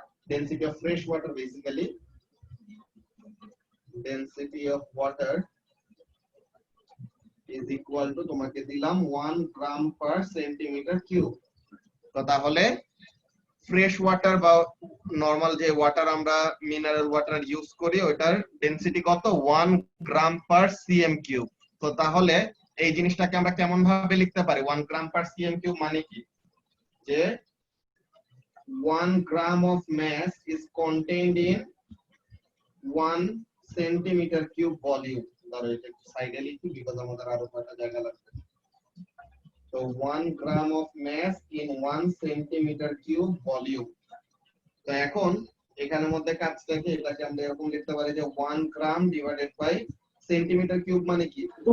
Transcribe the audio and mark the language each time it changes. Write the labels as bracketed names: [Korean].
[Bangla] Density of fresh water, basically density of water [English] is equal to, [Bangla] তোমাকে দিলাম 1 গ্রাম পার centimetre cube. তো তাহলে fresh water বা নরমাল যে ওয়াটার আমরা মিনারেল ওয়াটার ইউজ করি, ওটার ডেনসিটি কত? 1 গ্রাম পার সিএম কিউব। তো তাহলে এই জিনিসটাকে আমরা কেমন ভাবে লিখতে পারি? 1 গ্রাম পার সিএম কিউব মানে কি? [English] যে 1 gram of mass is contained in 1 centimeter cube volume. [Bangla] ধরো এটা সাইডে লিখি বিকজ আমাদের আরো কয়টা জায়গা লাগবে। তো [English] 1 gram of mass in 1 centimeter cube volume। [Bangla] তো এখন এখানের মধ্যে কাজটা কি? এটাকে আমরা এরকম লিখতে পারি যে 1 গ্রাম ডিভাইডেড বাই সেন্টিমিটার কিউব মানে কি?